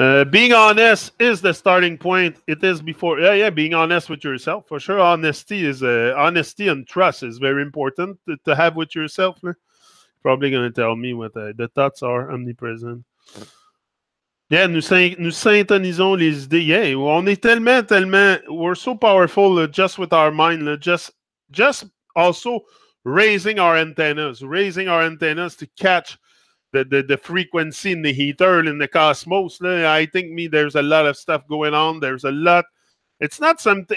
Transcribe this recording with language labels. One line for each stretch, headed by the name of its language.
English: Being honest is the starting point. It is before... being honest with yourself. For sure, honesty and trust is very important to have with yourself. Probably going to tell me what the thoughts are omnipresent.
French: Yeah, nous syntonisons les idées.
English: Yeah,
French: on est tellement,
English: we're so powerful just with our mind. Just also raising our antennas to catch the frequency in the ether, in the cosmos. I think there's a lot of stuff going on. There's a lot. It's not something.